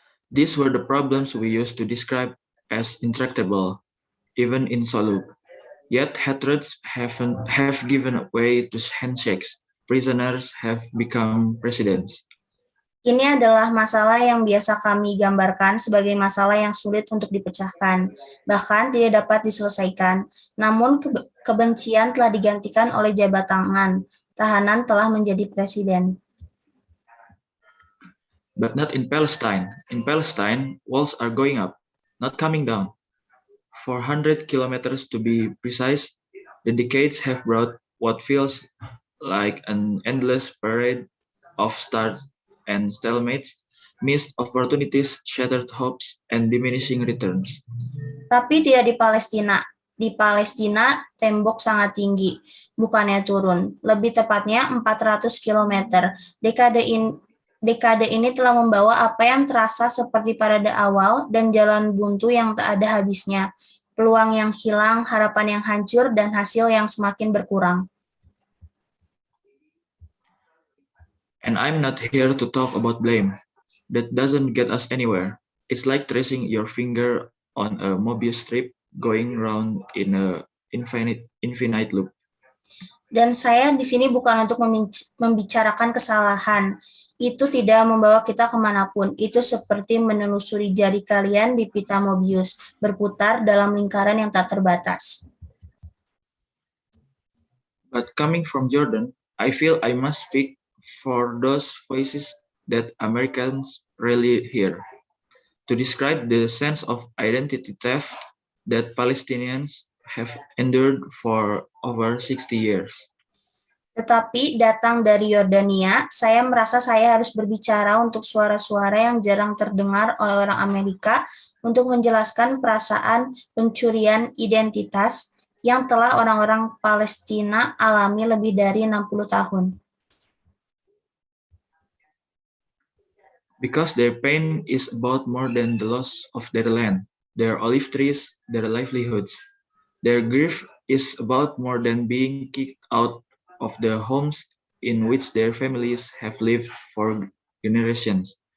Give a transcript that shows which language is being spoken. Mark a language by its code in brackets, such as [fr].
[en] These were the problems we used to describe as intractable, even insoluble. Yet hatreds have given way to handshakes. Prisoners have become presidents. [id] Ini adalah masalah yang biasa kami gambarkan sebagai masalah yang sulit untuk dipecahkan, bahkan tidak dapat diselesaikan. Namun kebencian telah digantikan oleh jabat tangan. Tahanan telah menjadi presiden. [en] But not in Palestine. In Palestine, walls are going up, not coming down. 400 kilometers to be precise, the decades have brought what feels like an endless parade of stars and stalemates, missed opportunities, shattered hopes, and diminishing returns. [id] Tapi tidak di Palestina. Di Palestina, tembok sangat tinggi, bukannya turun. Lebih tepatnya 400 kilometer. Dekade ini telah membawa apa yang terasa seperti parade awal dan jalan buntu yang tak ada habisnya. Peluang yang hilang, harapan yang hancur, dan hasil yang semakin berkurang. [en] And I'm not here to talk about blame. That doesn't get us anywhere. It's like tracing your finger on a Mobius strip going round in a infinite loop. [id] Dan saya di sini bukan untuk membicarakan kesalahan. Itu tidak membawa kita kemanapun. Itu seperti menelusuri jari kalian di pita Mobius, berputar dalam lingkaran yang tak terbatas. [en] But coming from Jordan, I feel I must speak for those voices that Americans rarely hear, to describe the sense of identity theft that Palestinians have endured for over 60 years. [id] Tetapi datang dari Yordania, saya merasa saya harus berbicara untuk suara-suara yang jarang terdengar oleh orang Amerika untuk menjelaskan perasaan pencurian identitas yang telah orang-orang Palestina alami lebih dari 60 tahun. [en] Because their pain is about more than the loss of their land, their olive trees, their livelihoods. Their grief is about more than being kicked out of the homes in which their families have lived for generations.